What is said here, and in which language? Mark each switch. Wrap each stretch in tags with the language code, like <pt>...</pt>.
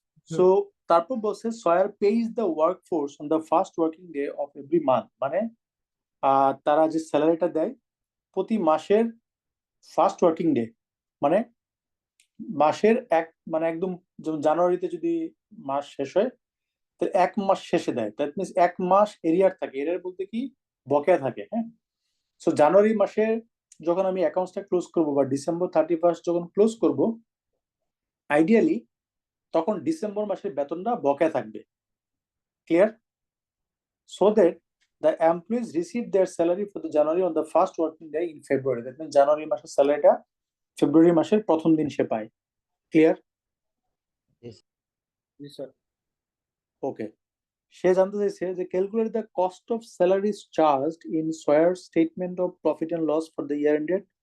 <bn>So তারপর বলছে</bn> <en>Sawyer pays the work force on the first working day of every month,</en> <bn>মানে তারা যে স্যালারিটা দেয় প্রতি মাসের ফার্স্ট ওয়ার্কিং ডে, মানে মাসের মানে একদম যেমন জানুয়ারিতে যদি মাস শেষ হয়, তো 1 মাস শেষে দেয়, দ্যাট মিনস 1 মাস এরিয়ার থাকে, এরিয়ার বলতে কি বকেয়া থাকে, হ্যাঁ। সো জানুয়ারি মাসে যখন আমি অ্যাকাউন্টসটা ক্লোজ করব বা ডিসেম্বর 31 যখন ক্লোজ করব, আইডিয়ালি তখন ডিসেম্বর মাসের বেতনটা বকেয়া থাকবে। Clear?</bn> <en>So that the employees receive their salary for the January on the first working day in February. That means</en> <bn>January মাসের স্যালারিটা ফেব্রুয়ারি মাসের প্রথম দিন সে পায়। ক্লিয়ার?</bn> <en>okay,</en> <bn>সে জানতে চাইছে যে</bn> <en>calculate the cost of salaries charged in Sawyer statement of profit and loss for the year ended</en>